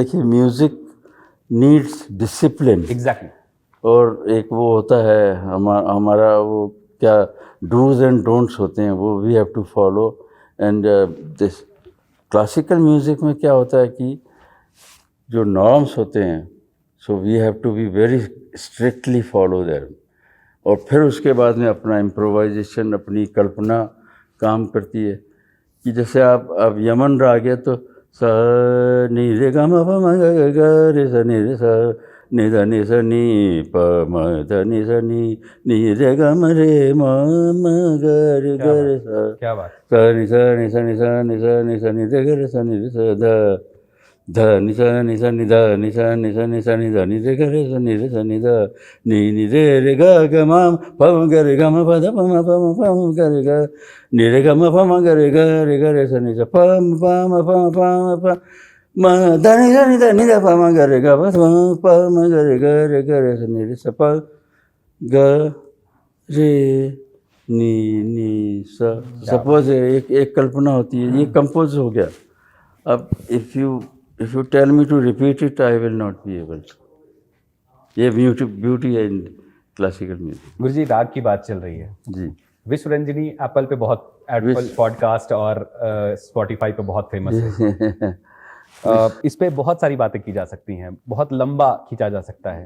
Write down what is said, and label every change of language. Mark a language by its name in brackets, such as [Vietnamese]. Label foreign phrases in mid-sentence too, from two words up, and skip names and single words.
[English] देखिए, music needs discipline. एग्जैक्टली। [Hindi] और एक वो होता है हमारा वो क्या [English] dos and don'ts [Hindi] होते हैं, वो [English] we have to follow. and this classical music [Hindi] में क्या होता है कि जो नॉर्म्स होते हैं, [English] so we have to be very strictly follow them. [Hindi] और फिर उसके बाद में अपना इम्प्रोवाइजेशन, अपनी कल्पना काम करती है। कि जैसे आप यमन राग है तो स नि रे ग म प म ग ग रे स नि रे स नि ध नि स नि प म ध नि स नि रे ग म रे म म ग रे ग रे स। क्या बात। स नि स नि स नि स नि स नि स नि रे ग रे स नि रे स ध ध नि स नि स नि ध नि स नि स नि स नि ध नि रे ग रे स नि रे स नि ध नि रे रे ग ग म प म ग रे ग म प ध प म ग रे ग नि रे ग म प म ग रे स नि स प म प म प म प म प म ध नि ध प म ग रे ग प म ग रे स नि रे स प ग रे नि स। सपोज एक कल्पना होती है, ये कंपोज हो गया। [English] अब if you tell me to repeat it, I will not be able. [Hindi] ये ब्यूटी है [English] in classical music. [Hindi] गुरुजी, राग की बात चल रही है जी। विश्व रंजनी एप्पल पे बहुत, एप्पल पॉडकास्ट और स्पॉटिफाई पे बहुत फेमस है। इस पे बहुत सारी बातें की जा सकती हैं, बहुत लंबा खींचा जा सकता है।